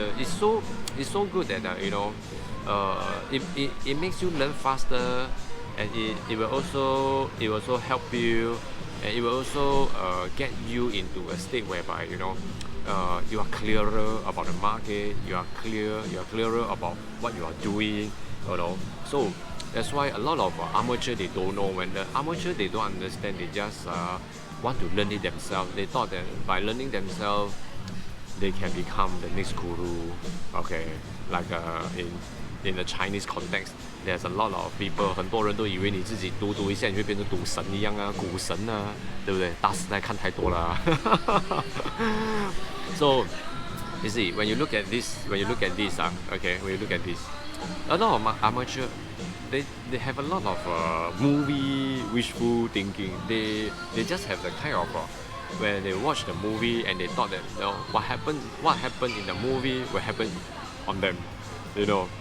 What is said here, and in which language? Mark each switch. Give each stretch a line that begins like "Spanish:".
English: It's so good that you know, it makes you learn faster, and it will also help you, and it will also get you into a state whereby you know you are clearer about the market, you are clearer about what you are doing, you know. So that's why a lot of amateur they don't know. When the amateur they don't understand, they just want to learn it themselves. They thought that by learning themselves they can become the next guru. Okay, like in the Chinese context, there's a lot of people，
Chinese: 很多人都以为你自己读一下，你会变成赌神一样啊，股神啊，对不对？大时代看太多了啊。
English: So you see, when you look at this, okay, when you look at this, a lot of amateur, they have a lot of movie wishful thinking. They just have the kind of when they watch the movie and they thought that you know what happened in the movie will happen on them, you know.